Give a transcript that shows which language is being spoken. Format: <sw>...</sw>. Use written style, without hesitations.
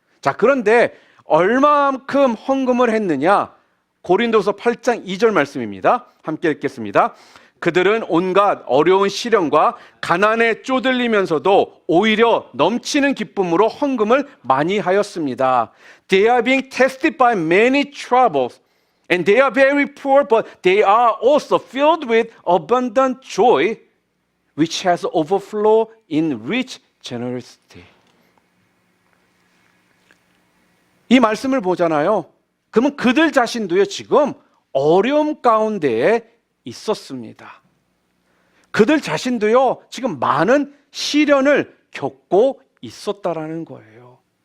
<ko>자, 그런데 얼마만큼 헌금을 했느냐? 고린도서 8장 2절 말씀입니다. 함께 읽겠습니다. 그들은 온갖 어려운 시련과 가난에 쪼들리면서도 오히려 넘치는 기쁨으로 헌금을 많이 하였습니다.</ko> <en>They are being tested by many troubles, and they are very poor, but they are also filled with abundant joy, which has overflow in rich generosity.</en> <ko>이 말씀을 보잖아요. 그러면 그들 자신도요, 지금 어려움 가운데에 있었습니다. 그들 자신도요, 지금 많은 시련을 겪고 있었다라는 거예요.</ko>